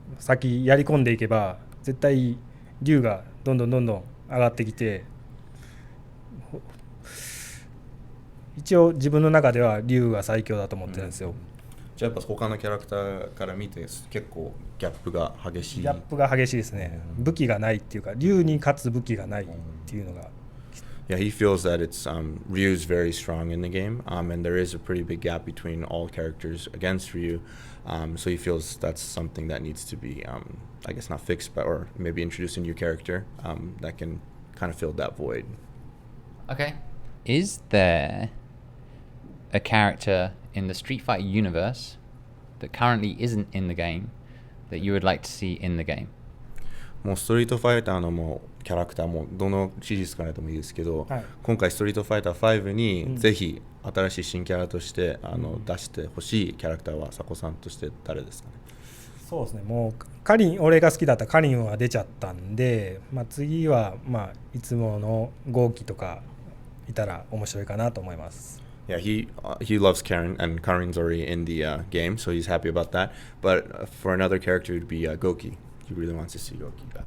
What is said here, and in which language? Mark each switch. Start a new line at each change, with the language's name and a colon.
Japanese: 先やり込んでいけば絶対竜がどんどん上がってきて、一応自分の中では竜が最強だと思ってるんですよ。じゃあやっぱ他のキャラクターから見て結構ギャップが激しい。ギャップが激しいですね。武器がないっていうか、竜に勝つ武器がないっていうのが。
English: Yeah, he feels that it's Ryu's very strong in the game, and there is a pretty big gap between all characters against Ryu. So he feels that's something that needs to be, I guess, not fixed, but or maybe introduce a new character that can kind of fill that void. Okay. Is there a character in the Street Fighter universe that currently isn't in the game that you would like to see in the game?
Japanese: もうストリートファイターのもうキャラクターもどのシリーズからでもいいですけど、はい、今回ストリートファイター5にぜひ新しい新キャラとして出してほしいキャラクターはサコさんとして誰ですかね。そうですね、もうカリン、俺が好きだったカリンは出ちゃったんで、次は、いつもの豪輝とかいたら面白いかなと思います。
English: Yeah, he loves Karin, and Karin's already in the game, so he's happy about that. But for another character, it would be Goki. He really wants to see Goki back.